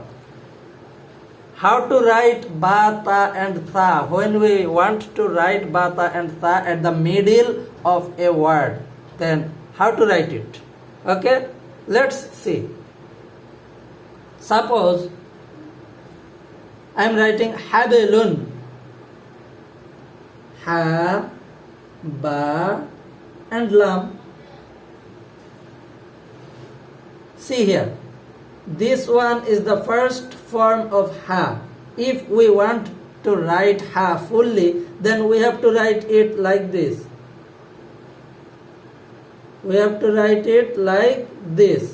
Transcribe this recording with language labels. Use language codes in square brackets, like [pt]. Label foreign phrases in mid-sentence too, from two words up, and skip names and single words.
[en] How to write ba, ta and tha? When we want to write ba, ta and tha at the middle of a word, then how to write it? Okay, let's see. Suppose I am writing habelun. Ha, ba and lam. See here. This one is the first form of ha. If we want to write ha fully, then we have to write it like this. We have to write it like this.